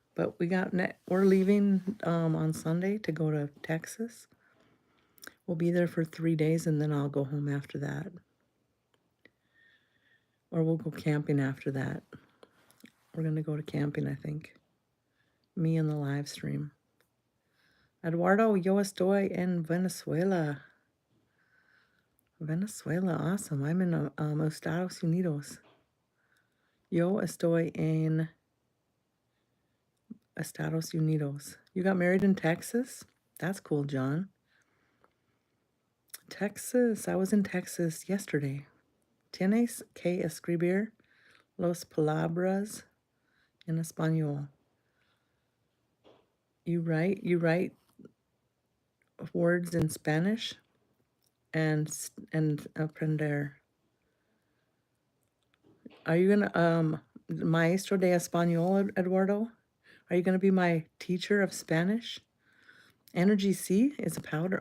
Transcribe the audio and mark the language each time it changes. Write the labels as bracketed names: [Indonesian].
[English] But we're leaving on Sunday to go to Texas. We'll be there for 3 days and then I'll go home after that. Or we'll go camping after that. We're going to go to camping, I think. Me and the live stream. [Spanish] Eduardo, yo estoy en Venezuela. Venezuela, awesome. [English] I'm in [Spanish] Estados Unidos. Yo estoy en Estados Unidos. [English] You got married in Texas? That's cool, John. Texas. I was in Texas yesterday. [Spanish] Tienes que escribir los palabras en español. [English] You write words in Spanish and [Spanish] aprender. [English] Are you gonna [Spanish] maestro de español, [English] Eduardo? Are you gonna be my teacher of Spanish? Energy C is a powder.